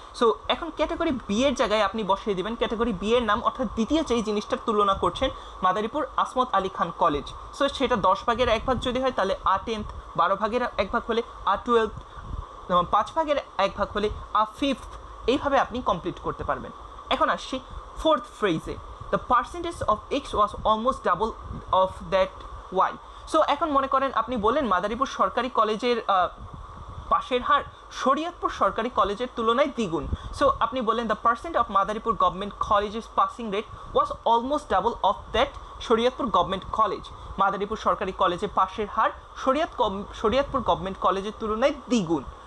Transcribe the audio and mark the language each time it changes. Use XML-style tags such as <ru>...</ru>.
<bn>So এখন category B এর জায়গায় আপনি বসিয়ে দেবেন ক্যাটাগরি বি এর নাম, অর্থাৎ দ্বিতীয় যেই জিনিসটার তুলনা করছেন মাদারীপুর আসমত আলী খান কলেজ। সো সেটা 10 ভাগের 1 ভাগ যদি হয় তাহলে 10th, 12 ভাগের 1 ভাগ হলে 12th, 5 ভাগের 1 ভাগ হলে 5th। এইভাবে আপনি কমপ্লিট করতে পারবেন। এখন আসছি fourth ফ্রেজে,</bn> <en>the percentage of x was almost double of that y.</en> <bn>So এখন মনে করেন আপনি বললেন মাদারীপুর সরকারি কলেজের পাশের হার শরীয়তপুর সরকারি কলেজের তুলনায় দ্বিগুণ। সো আপনি বললেন</bn> <en>The percent of Madaripur government কলেজের passing rate was almost double of that Shariatpur government college.</en> <bn>Madaripur সরকারি কলেজের পাশের হার শরীয়তপুর গভর্নমেন্ট কলেজের তুলনায় দ্বিগুণ।</bn>